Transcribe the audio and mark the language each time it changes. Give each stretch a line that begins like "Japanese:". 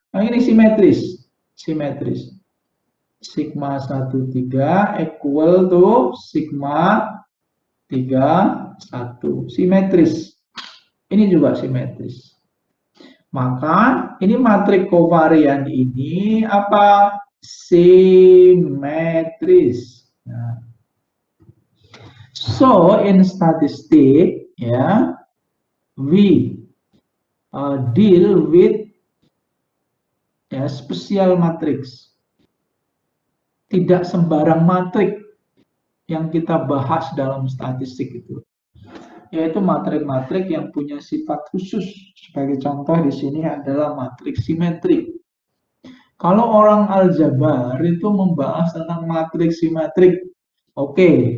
Indonesian: Nah, ini simetris. Simetris.
English: Sigma 13 equal to sigma 31.
Indonesian: Simetris. Ini juga simetris. Maka ini matrik kovarian ini apa? Simetris. Nah.
English: So in statistic ya, we deal with special matrix.
Indonesian: Tidak sembarang matrik yang kita bahas dalam statistik itu, yaitu matrik-matrik yang punya sifat khusus. Sebagai contoh di sini adalah matrik simetrik. Kalau orang aljabar itu membahas tentang matrik simetrik, oke.